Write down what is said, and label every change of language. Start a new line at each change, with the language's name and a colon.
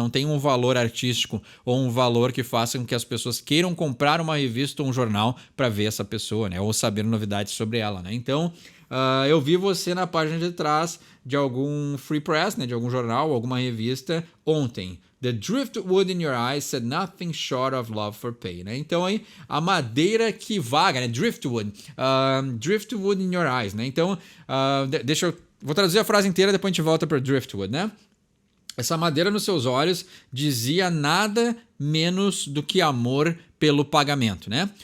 Portuguese: Não tem um valor artístico ou um valor que faça com que as pessoas queiram comprar uma revista ou um jornal para ver essa pessoa, né? Ou saber novidades sobre ela, né? Então, eu vi você na página de trás de algum
English: free press,
Portuguese: né, de algum jornal, alguma revista ontem.
English: The driftwood in your eyes said nothing short of love for pay, né?
Portuguese: Então aí a madeira que vaga, né? Driftwood,
English: driftwood in your eyes,
Portuguese: né? Então vou traduzir a frase inteira, depois a gente volta para driftwood, né? Essa madeira nos seus olhos dizia nada menos do que amor pelo pagamento, né?